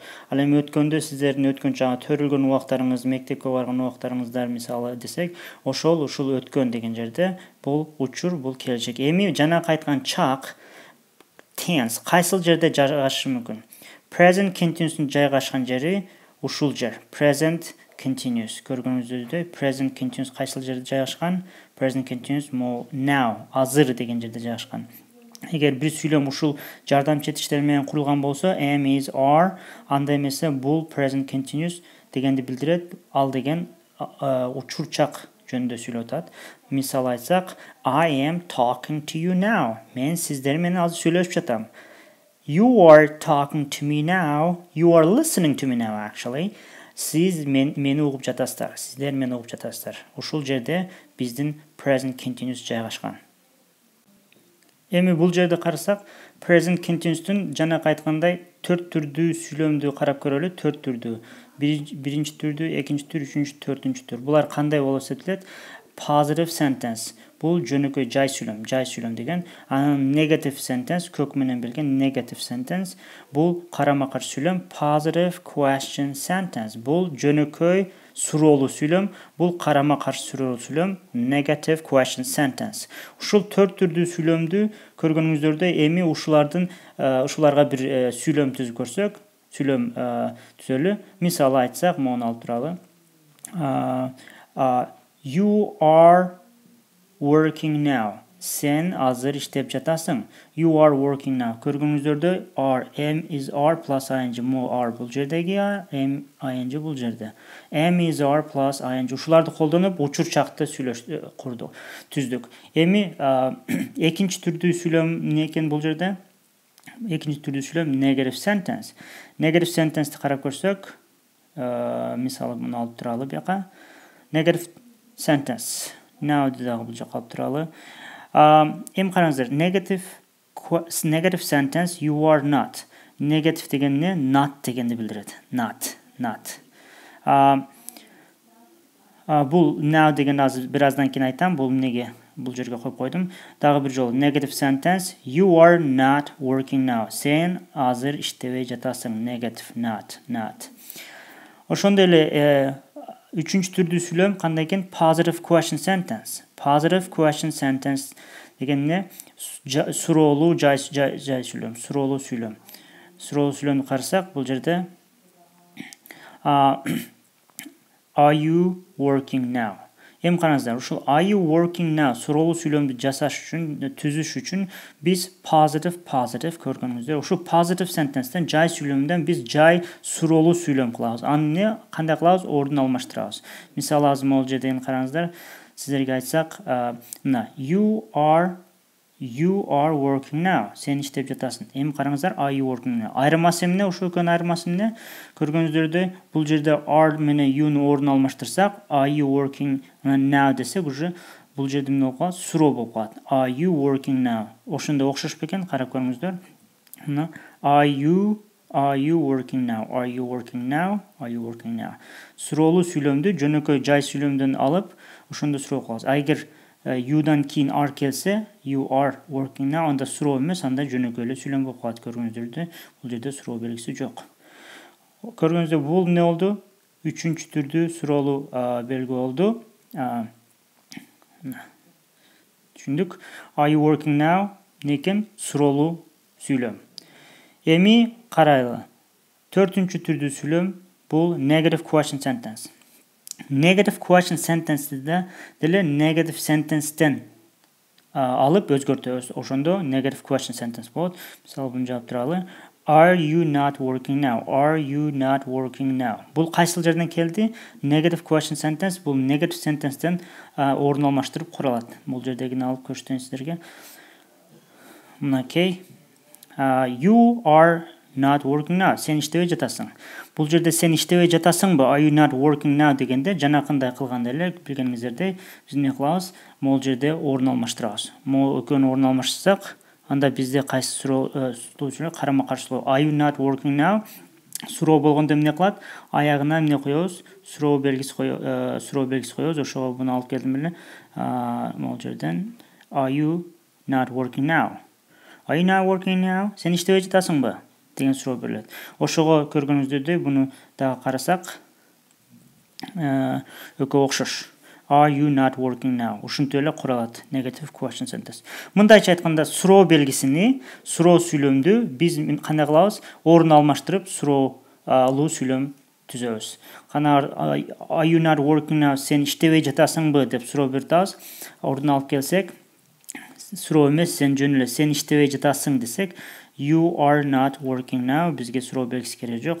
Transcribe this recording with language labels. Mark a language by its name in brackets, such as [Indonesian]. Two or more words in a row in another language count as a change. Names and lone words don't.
[Kyrgyz] Ал эми өткөндө сиздердин өткөн чагы төрүлгөн убактарыңыз, мектепке барган убактарыңыздар мисалы десек, ушул өткөн деген жерде бул учур, бул келечек. Эми жана айткан чак tense кайсыл жерде жайгашышы мүмкүн? [English] Present continuous'ун [Kyrgyz] жайгашкан жери ушул жер. [English] Present continuous. [Kyrgyz] Көргөнүңүздөрдөй [English] present continuous [Kyrgyz] кайсыл жерде жайгашкан? [English] Present continuous now, [Kyrgyz] азыр деген жерде жайгашкан. Эгер бир сүйлөм ушул жардамчы этиштер менен курулган болсо, [English] am, is, are, [Kyrgyz] анда эмесе бул present continuous дегенди билдирет. Ал деген учур чак жөнүндө сүйлөп атат. Мисал айтсак, [English] I am talking to you now. [Kyrgyz] Мен сиздер менен азыр сүйлөшүп жатам. [English] You are talking to me now. You are listening to me now actually. [Kyrgyz] Siz meni угуп жатасыздар. Сиздер мени угуп жатасыздар. Ушул жерде биздин [English] present continuous [Kyrgyz] жайгашкан. Эми бул жерде карасак, [English] present continuous'тун [Kyrgyz] жана айткандай 4 түрдүү сүйлөмдү карап көрөлү. 4 түрдүү. Биринчи түрдүү, экинчи түр, үчүнчү, төртүнчү түр. Булар кандай болуп эсептелет? [English] Positive sentence. [Kyrgyz] Бул жөнөкөй жай сүйлөм деген. [English] Анан negative sentence, [Kyrgyz] көк менен билген [English] negative sentence. [Kyrgyz] Бул карама-каршы сүйлөм, [English] positive question sentence. [Kyrgyz] Бул жөнөкөй суроолуу сүйлөм, бул карама-каршы суроолуу сүйлөм, [English] negative question sentence. [Kyrgyz] Ушул 4 түрдүү сүйлөмдү көргөнүңүздөрдө эми ушуларга бир сүйлөм түзүп көрсөк, сүйлөм түзөлү. Мисалы айтсак, мону алып туралы. [English] You are working now. [Kyrgyz] Sen азыр иштеп жатасың. [English] You are working now. [Kyrgyz] Көргөнүңүздөрдө [English] are, am, is, are plus ing. [Kyrgyz] Are бул жердеги am, ing бул жерде. [English] Am, is, are plus ing. [Kyrgyz] Ушуларды колдонуп учур чакты түздүк. Эми экинчи түрдүү сүйлөм эмне экен бул жерде? Экинчи түрдүү сүйлөм [English] negative sentence. Negative sentence'ти [Kyrgyz] карап көрсөк, мисалы муну алып туралы бияка. [English] Negative sentence. [Kyrgyz] Now дагы бул жакка алып туралы. Эми караңыздар, [English] negative sentence you are not. [Kyrgyz] Negative деген эмне? Not дегенди билдирет. Not. Бул now деген азыр бираздан кийин айтам. Бул эмнеге? Бул жерге коюп койдум. Дагы бир жолу [English] negative sentence you are not working now. [Kyrgyz] Сен азыр иштебей жатасың. [English] Negative, not. [Kyrgyz] Ошондой эле үчүнчү түрдүү сүйлөм кандай экен? [English] Positive question sentence. Positive question sentence [Kyrgyz] деген эмне? Суроолуу жай сүйлөм, суроолуу сүйлөм. Суроолуу сүйлөмдү карасак, бул жерде [English] Are you working now? [Kyrgyz] Эми караңыздар, ушул [English] are you working now [Kyrgyz] суроолуу сүйлөмдү жасаш үчүн, түзүш үчүн биз positive көргөнүңүздөр. Ушул [English] positive sentence'тен [Kyrgyz] жай сүйлөмдөн биз жай суроолуу сүйлөм кылабыз. Аны кандай кылабыз? Ордун алмаштырабыз. Мисалы азыр могул жерден караңыздар, сиздерге айтсак, мына [English] you are working now. [Kyrgyz] Сен иштеп жатасың. Эми караңыздар, [English] are you working now? [Kyrgyz] Айырмасы эмне? Ушул экөөнүн айырмасы эмне? Көргөнүздөрдөй, бул жерде are менен you'ну ордун алмаштырсак, [English] are you working now [Kyrgyz] десек, уже Бұл жерде не болуп калат? Суроо болуп калат. [English] Are you working now? [Kyrgyz] Ошондой окшош бекен? Карап көрүңүздөр. [English] Мына Are you working now? Are you working now? Are you working now? [Kyrgyz] Суроолуу сүйлөмдү жөнөкөй жай сүйлөмдөн алып, ошондо суроо кылабыз. Эгер you'дан кийин are келсе, [English] you are working now, [Kyrgyz] анда суроо эмес, анда жөнөкөй сүйлөм болуп калат. Көргөнүздөрдү, бул жерде суроо белгиси жок. Көргөнүздөр бул не болду? Үчүнчү түрдүү суроолуу белги болду. Түшүндүк. [English] Are you working now? [Kyrgyz] Некен суроолуу сүйлөм. Эми карайлы. Төртүнчү түрдүү сүйлөм бул [English] negative question sentence. Negative question sentence'де [Kyrgyz] деле [English] negative sentence'тен [Kyrgyz] алып өзгөртөбүз. [English] Ошондо negative question sentence болот. [Kyrgyz] Мисалы буну жаап туралы. [English] Are you not working now? Are you not working now? [Kyrgyz] Бул кайсыл жерден келди? [English] Negative question sentence [Kyrgyz] бул [English] negative sentence'тен [Kyrgyz] орун алмаштырып куралат. Бул жердегини алып көрсөтөйүн сиздерге. Мынакей. [English] You are not working now. [Kyrgyz] Сен иштебей жатасың. Бул жерде сен иштебей жатасыңбы? [English] Are you not working now [Kyrgyz] дегенде жанакындай кылганда эле билгениңиздердей биз эмне кылабыз? Могул жерде орун алмаштырабыз. Могул экөөнү орун алмаштырсак, анда бизде кайсы суроо карама каршылоо. [English] Are you not working now? [Kyrgyz] Суроо болгондо эмне кылат? Аягына эмне коебуз? Суроо белгиси коебуз. Ошого буну алып келдим эле. Могул жерден [English] Are you not working now? Are you not working now? [Kyrgyz] Сен иштебей жатасыңбы? Деген суроо берилет. Ошого көргөнүздөрдөй буну дагы карасак, экөө окшош. [English] Are you not working now? [Kyrgyz] Ушинтип эле куралат [English] negative question sentence. [Kyrgyz] Мындайча айтканда суроо белгисини, суроо сүйлөмдү биз кандай кылабыз? Орун алмаштырып суроолуу сүйлөм түзөбүз. [English] Are you not working now? [Kyrgyz] Сен иштебей жатасыңбы деп суроо беребиз. Ордун алып келсек, суроо эмес, сен жөн эле сен иштебей жатасың десек, [English] you are not working now, [Kyrgyz] бизге суроо белгиси кереги жок.